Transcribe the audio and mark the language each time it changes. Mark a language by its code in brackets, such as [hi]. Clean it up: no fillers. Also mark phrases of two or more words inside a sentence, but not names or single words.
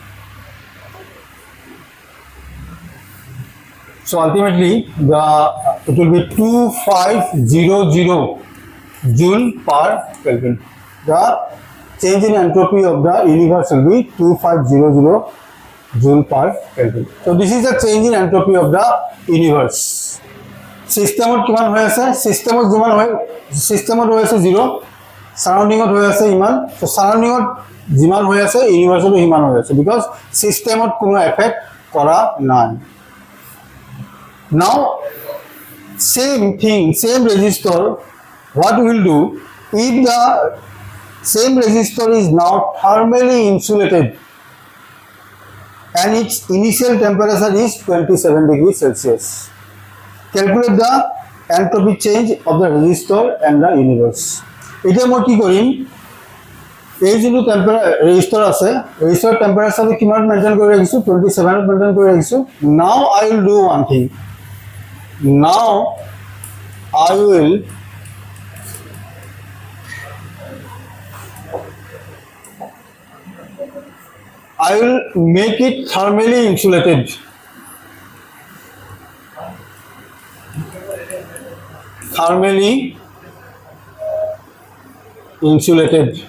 [en] So ultimately, it will be 2500 joule per Kelvin. The change in entropy of the universe will be 2500 joule per Kelvin. So this is the change in entropy of the universe. [as] System কিমান হৈ আছে? Systemত হৈ আছে 0, surroundingত হৈ আছে ইমান. So surroundingত যিমান হৈ আছে universeতো ইমান হৈ আছে because systemত কোনো effect কৰা নাই. [en] Now, same thing, same resistor, what we will do, if the same resistor is now thermally insulated and its initial temperature is 27 degrees Celsius. Calculate the entropy change of the resistor and the universe. [as] এতিয়া মই কি কৰিম, এই যোনটো resistor আছে, resistor temperature কিমান মেইনটেইন কৰি ৰাখিছো, 27 মেইনটেইন কৰি ৰাখিছো. [en] Now I will do one thing. Now I will make it thermally insulated. Thermally insulated.